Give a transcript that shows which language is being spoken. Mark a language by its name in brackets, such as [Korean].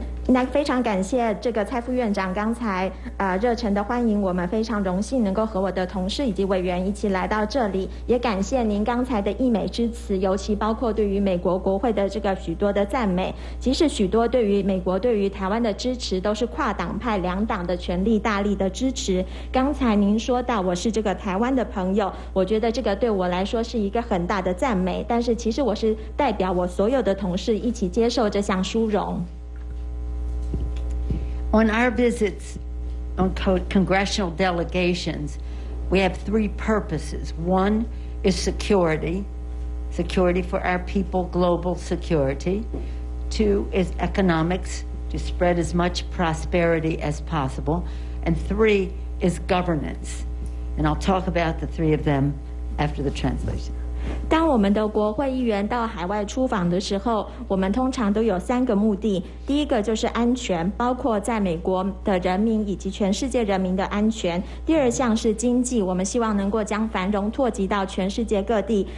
[Chinese] 那非常感谢这个蔡副院长刚才热忱的欢迎，我们非常荣幸能够和我的同事以及委员一起来到这里，也感谢您刚才的溢美之词，尤其包括对于美国国会的这个许多的赞美，其实许多对于美国对于台湾的支持都是跨党派两党的全力大力的支持。刚才您说到我是这个台湾的朋友，我觉得这个对我来说是一个很大的赞美，但是其实我是代表我所有的同事一起接受这项殊荣。 [English] On our visits on congressional delegations, we have three purposes. One is security for our people, global security. Two is economics, to spread as much prosperity as possible. And three is governance. And I'll talk about the three of them after the translation. [Chinese] 当我们的国会议员到海外出访的时候，我们通常都有3个目的。第一个就是安全，包括在美国的人民以及全世界人民的安全。第二项是经济，我们希望能够将繁荣拓及到全世界各地。